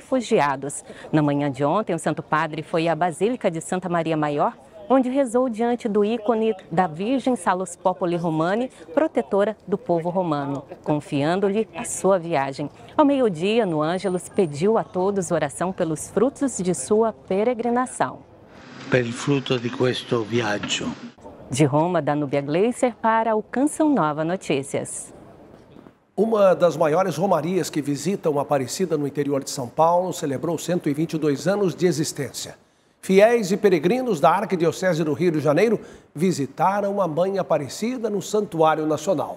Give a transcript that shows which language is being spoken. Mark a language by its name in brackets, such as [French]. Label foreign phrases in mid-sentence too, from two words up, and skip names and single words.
[Portuguese] Na manhã de ontem, o Santo Padre foi à Basílica de Santa Maria Maior onde rezou diante do ícone da Virgem Salus Populi Romani, protetora do povo romano, confiando-lhe a sua viagem. Ao meio-dia, no Ângelus, pediu a todos oração pelos frutos de sua peregrinação. [Italian] Per il frutto di questo viaggio. [Portuguese] De Roma, Danúbia Gleiser para o Canção Nova Notícias. Uma das maiores romarias que visitam Aparecida no interior de São Paulo celebrou 122 anos de existência. Fiéis e peregrinos da Arquidiocese do Rio de Janeiro visitaram a Mãe Aparecida no Santuário Nacional.